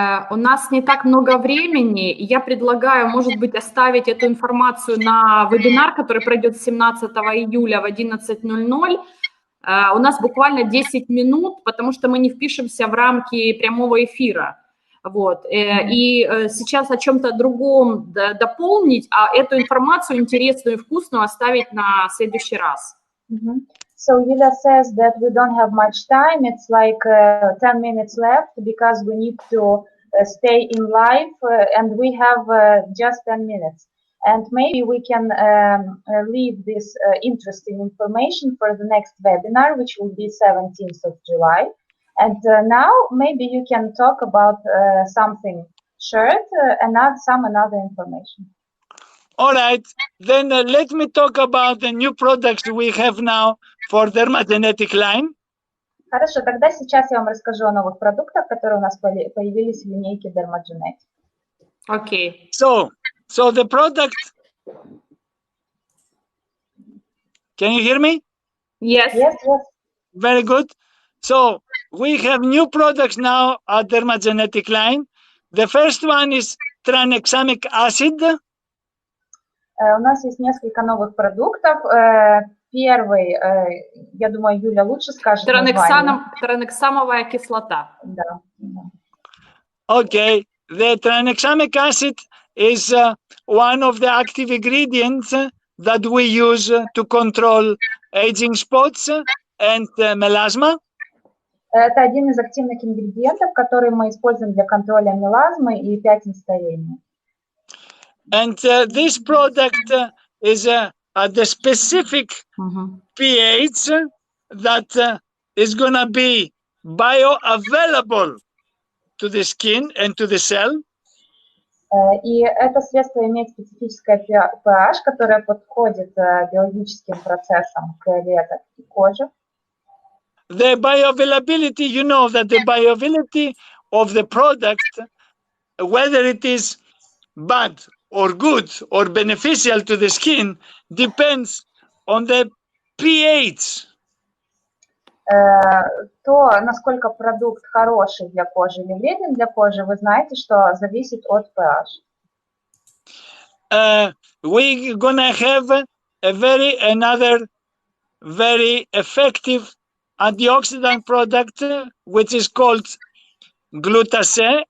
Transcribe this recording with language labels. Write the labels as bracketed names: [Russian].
[Russian] У нас не так много времени, и я предлагаю, может быть, оставить эту информацию на вебинар, который пройдет 17 июля в 11:00. У нас буквально 10 минут, потому что мы не впишемся в рамки прямого эфира. Вот. И сейчас о чем-то другом дополнить, а эту информацию интересную и вкусную оставить на следующий раз. [English] So Yulia says that we don't have much time. It's like 10 minutes left because we need to stay in live and we have just 10 minutes. And maybe we can leave this interesting information for the next webinar, which will be 17th of July. And now maybe you can talk about something short and add some another information. All right, then let me talk about the new products we have now for Dermagenetic line. [Russian] Хорошо, тогда сейчас я вам расскажу о новых продуктах, которые у нас появились в линейке Dermagenetic. [English] Okay. So the product, can you hear me? Yes. Yes. Very good. So we have new products now at Dermagenetic line. The first one is tranexamic acid. [Russian] У нас есть несколько новых продуктов. Первый, я думаю, Юля лучше скажет название. Транексамовая кислота. Да. [English] Okay, the tranexamic acid is one of the active ingredients that we use to control aging spots and melasma. [Russian] Это один из активных ингредиентов, который мы используем для контроля мелазмы и пятен старения. [English] And this product is at the specific pH that is going to be bioavailable to the skin and to the cell. [Russian] И это средство имеет специфическое pH, которое подходит биологическим процессам клеток и кожи. [English] The bioavailability, you know that the bioavailability of the product, whether it is bad or good or beneficial to the skin, depends on the pH. [Russian] То, насколько продукт хороший для кожи или вреден для кожи, вы знаете, что зависит от pH. [English] We're gonna have another very effective antioxidant product, which is called glutase.